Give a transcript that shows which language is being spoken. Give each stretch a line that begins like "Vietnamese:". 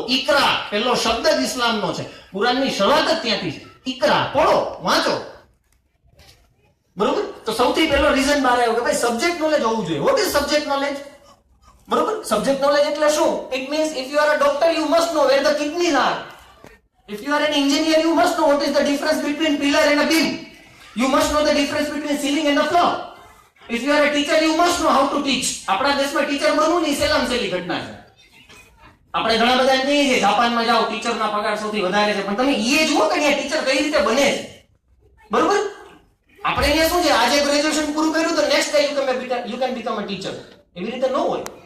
Gujarati: ઇકરા પહેલો શબ્દ જ ઇસ્લામનો છે, કુરાનની શરૂઆત જ ત્યાંથી છે. ઇકરા, પઢો, વાંચો. બરોબર? તો સૌથી પહેલો રીઝન બહાર આવ્યો કે ભાઈ સબ્જેક્ટ નોલેજ હોવું જોઈએ.
English: What is subject knowledge?
Gujarati: બરોબર? સબ્જેક્ટ નોલેજ એટલે શું?
English: It means if you are a doctor you must know where the kidneys are. If you are an engineer, you must know what is the difference between pillar and a beam. You must know the difference between ceiling and the floor. If you are a teacher, you must know how to teach.
Gujarati: આપણા દેશમાં teacher બનવું ની સહેલામ સહેલી ઘટના છે. આપણે ઘણા બધા એમ કહીએ છીએ જાપાનમાં જાઓ ટીચરના પગાર સૌથી વધારે છે, પણ તમે એ જુઓ કે અહીંયા ટીચર કઈ રીતે બને છે. બરોબર? આપણે અહીંયા શું છે, આજે ગ્રેજ્યુએશન પૂરું કર્યું તો
English: Next day you can become a teacher.
Gujarati: એવી રીતે ન હોય.